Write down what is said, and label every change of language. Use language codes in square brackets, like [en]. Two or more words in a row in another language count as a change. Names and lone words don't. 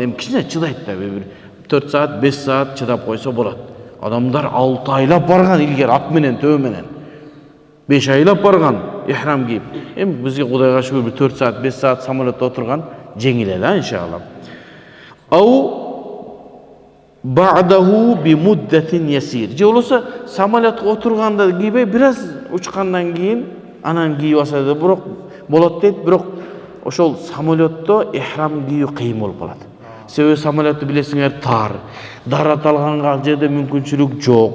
[ky] Эми кичине чыдайт да, бир 4 саат, 5 саат чыдап койсо болот. Адамдар 6 айлап барган илгер ат менен, төө менен. 5 айлап барган ихрам кийип. Эми бизге Кудайга шүгүр бир 4 саат, 5 саат самолетте отурган жеңил эле, иншалла. [ar] أو بعده بمدة يسير. [ky] Же болсо самолетке отурганда кийбей, бир аз учкандан кийин анан кийип алса да бирок болот дейт, бирок ошол самолетто ихрам кийүү кыйын болуп калат. Себеби самолетти билесиңер тар, дарат алганга ал жерде мүмкүнчүлүк жок.